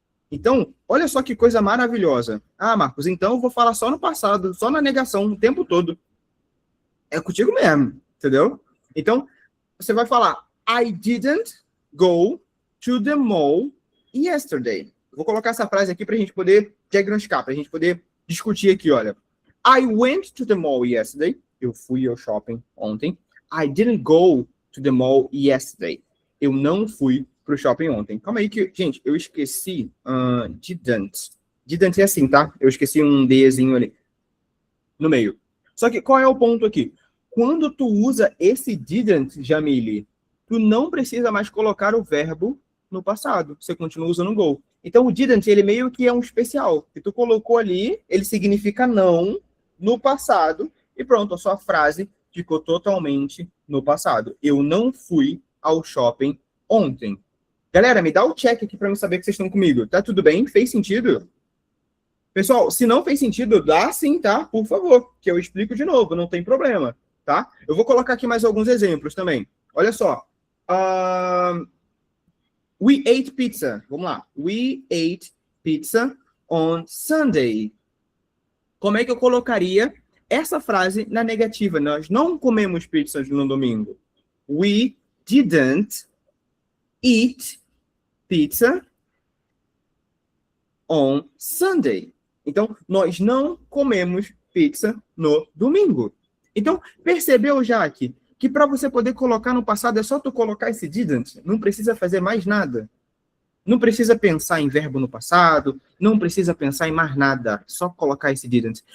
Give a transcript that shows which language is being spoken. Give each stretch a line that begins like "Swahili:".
Portuguese: Então, olha só que coisa maravilhosa. Ah, Marcos, então eu vou falar só no passado, só na negação, o tempo todo. É contigo mesmo, entendeu? Então, você vai falar
English: I didn't go to the mall yesterday.
Portuguese: Vou colocar essa frase aqui para a gente poder diagnosticar, para a gente poder discutir aqui, olha.
English: I went to the mall yesterday.
Portuguese: Eu fui ao shopping ontem.
English: I didn't go to the mall yesterday.
Portuguese: Eu não fui pro shopping ontem. Calma aí que, gente, eu esqueci didn't. Didn't é assim, tá? Eu esqueci um Dzinho ali no meio. Só que qual é o ponto aqui? Quando tu usa esse didn't, Jamile, tu não precisa mais colocar o verbo no passado. Você continua usando go. Então, o didn't, ele meio que é um especial. Que tu colocou ali, ele significa não no passado. E pronto, a sua frase ficou totalmente no passado. Eu não fui ao shopping ontem. Galera, me dá o check aqui para eu saber que vocês estão comigo. Tá tudo bem? Fez sentido? Pessoal, se não fez sentido, dá sim, tá? Por favor, que eu explico de novo, não tem problema, tá? Eu vou colocar aqui mais alguns exemplos também. Olha só.
English: We ate pizza.
Portuguese: Vamos lá.
English: We ate pizza on Sunday.
Portuguese: Como é que eu colocaria essa frase na negativa? Nós não comemos pizza no domingo.
English: We didn't eat pizza on Sunday.
Portuguese: Então, nós não comemos pizza no domingo. Então, percebeu, Jaque, que para você poder colocar no passado é só tu colocar esse didn't, não precisa fazer mais nada. Não precisa pensar em verbo no passado, não precisa pensar em mais nada, só colocar esse didn't.